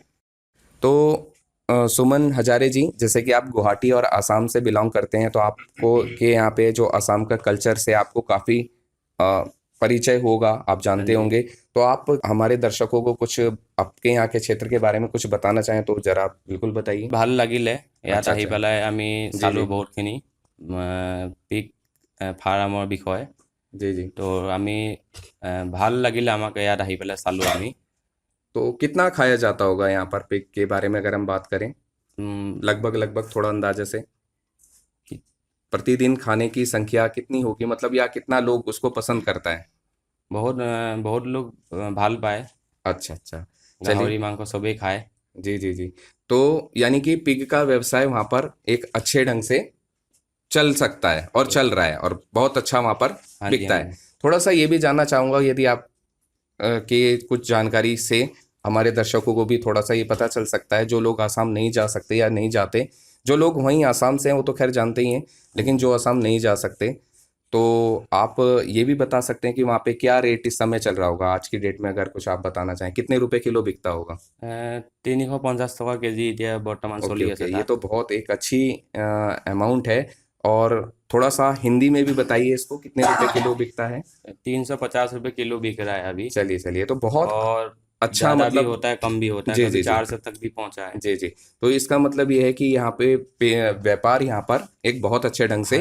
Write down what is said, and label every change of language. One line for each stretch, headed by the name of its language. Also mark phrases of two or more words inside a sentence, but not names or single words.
Hindi: तो सुमन हजारे जी, जैसे कि आप गुवाहाटी और आसाम से बिलोंग करते हैं, तो आपको के यहाँ पे जो आसाम का कल्चर से आपको काफ़ी परिचय होगा, आप हाँ जानते जी। होंगे। तो आप हमारे दर्शकों को कुछ आपके यहाँ के क्षेत्र के बारे में कुछ बताना चाहें तो जरा बिल्कुल बताइए।
Assamese: ভাল লাগিলে ইয়াত
Hindi: अच्छा
Assamese: আহি
Hindi: अच्छा।
Assamese: পেলাই আমি
Hindi: जी
Assamese: চালোঁ
Hindi: जी
Assamese: বহুতখিনি পিক ফাৰ্মৰ বিষয়ে।
Hindi: जी जी।
Assamese: তো আমি ভাল লাগিলে আমাক ইয়াত আহি পেলাই চালোঁ আমি।
Hindi: तो कितना खाया जाता होगा यहाँ पर पिग के बारे में अगर हम बात करें, उम, लगभग लगभग थोड़ा अंदाजे से कि- प्रतिदिन खाने की संख्या कितनी होगी, मतलब या कितना लोग उसको पसंद करता है?
Assamese: বহুত লোক ভাল পায়।
Hindi: अच्छा अच्छा। चलिए।
Assamese: গাহৰি মাংস চবেই খায়।
Hindi: जी जी जी। तो यानी कि पिग का व्यवसाय वहां पर एक अच्छे ढंग से चल सकता है और चल रहा है और बहुत अच्छा वहां पर हाँ जी, बिकता हाँ है। जी। थोड़ा सा ये भी जानना चाहूंगा, यदि आप के कुछ जानकारी से हमारे दर्शकों को भी थोड़ा सा ये पता चल सकता है, जो लोग आसाम नहीं जा सकते या नहीं जाते, जो लोग वहीं आसाम से हैं वो तो खैर जानते ही हैं, लेकिन जो आसाम नहीं जा सकते, तो आप ये भी बता सकते हैं कि वहाँ पे क्या रेट इस समय चल रहा होगा आज की डेट में, अगर कुछ आप बताना चाहें, कितने रुपए किलो बिकता होगा?
Assamese: 350 টকা কেজি এতিয়া বৰ্তমান
Hindi: ओके
Assamese: চলি
Hindi: ओके,
Assamese: আছে
Hindi: ये
Assamese: তাত।
Hindi: तो बहुत एक अच्छी अमाउंट है। और थोड़ा सा हिंदी में भी बताइए इसको, कितने रुपए किलो बिकता है? 350 रुपये किलो बिक रहा है अभी। चलिए चलिए, तो बहुत और अच्छा, ज़्यादा भी मतलब होता है, कम भी होता है, जी कभी जी जी 400 तक भी पहुंचा है। जी जी। तो इसका मतलब ये है कि यहाँ पे व्यापार यहाँ पर एक बहुत अच्छे ढंग से,